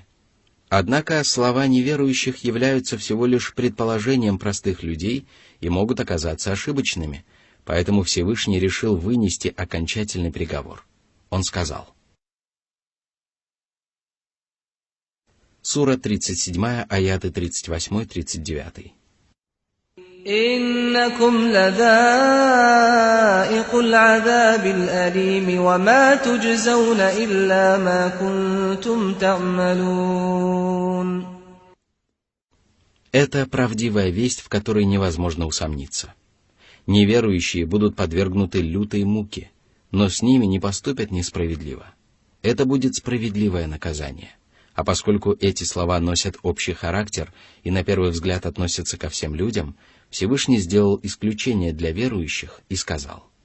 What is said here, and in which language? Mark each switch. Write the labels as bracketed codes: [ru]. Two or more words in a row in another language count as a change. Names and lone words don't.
[ru] Однако слова неверующих являются всего лишь предположением простых людей и могут оказаться ошибочными, поэтому Всевышний решил вынести окончательный приговор. Он сказал. Сура 37, аяты 38-39. [ar] إنكم لذائق العذاب الأليم وما تجزون إلا ما كنتم تعملون. [ru] Это правдивая весть, в которой невозможно усомниться. Неверующие будут подвергнуты лютой муке, но с ними не поступят несправедливо. Это будет справедливое наказание. А поскольку эти слова носят общий характер и на первый взгляд относятся ко всем людям, Всевышний сделал исключение для верующих и сказал.